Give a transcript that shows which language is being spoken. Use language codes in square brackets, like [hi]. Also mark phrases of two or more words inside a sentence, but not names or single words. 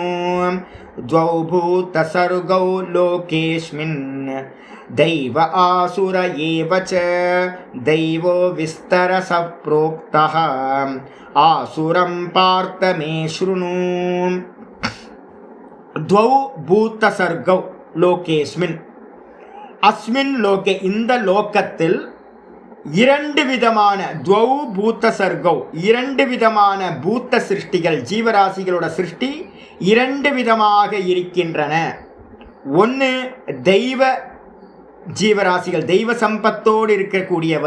[sa] द्वौ भूतसर्गौ लोकेऽस्मिन् दैव आसुर एव च, दैवो विस्तरशः प्रोक्तः, आसुरं पार्थ मे शृणु. द्वौ भूतसर्गौ लोकेऽस्मिन्, अस्मिन् लोके, [ta] இந்த லோகத்தில் இரண்டு விதமான, [sa] द्वौ भूत सर्गौ, [ta] இரண்டு விதமான பூத்த சிருஷ்டிகள், ஜீவராசிகளோட சிருஷ்டி இரண்டு விதமாக இருக்கின்றன. ஒன்று தெய்வ ஜீவராசிகள், தெய்வ சம்பத்தோடு இருக்கக்கூடியவை.